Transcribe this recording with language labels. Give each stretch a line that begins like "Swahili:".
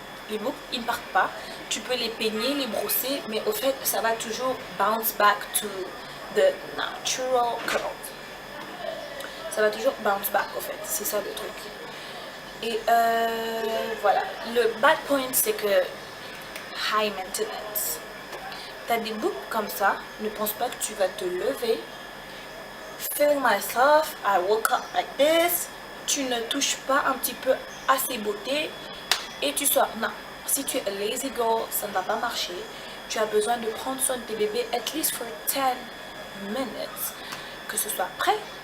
French: Les boucles, ils ne partent pas. Tu peux les peigner, les brosser, mais au fait, ça va toujours
English: bounce back to the natural curl.
French: Ça va toujours
English: bounce back,
French: au fait. C'est ça le truc. Et voilà, le
English: bad point
French: c'est que
English: high maintenance.
French: T'as des boucles comme ça, ne pense pas que tu vas te lever.
English: Feeling myself, I woke up like this.
French: Tu ne touches pas un petit peu à ces beautés et tu sors. Non, si tu es
English: a lazy girl,
French: ça ne va pas marcher. Tu as besoin de prendre soin de tes bébés
English: at least for 10 minutes.
French: Que ce soit prêt.